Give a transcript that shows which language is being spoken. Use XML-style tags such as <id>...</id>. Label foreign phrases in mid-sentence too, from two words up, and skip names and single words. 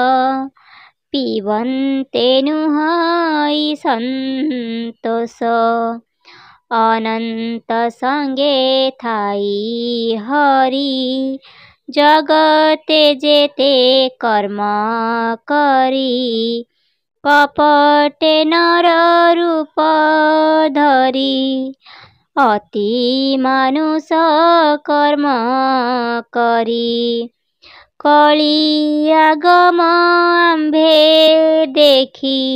<or>ପିବନ୍ତେ ନୁହଇ ସନ୍ତୋଷ ଅନନ୍ତ ସଙ୍ଗେ ଥାଇ ହରି। ଜଗତେ ଯେତେ କର୍ମ କରି କପଟେ ନର ରୂପ ଧରି ଅତି ମାନୁଷ କର୍ମ କରି କଳି ଆଗମ ଆମ୍ଭେ ଦେଖି</or>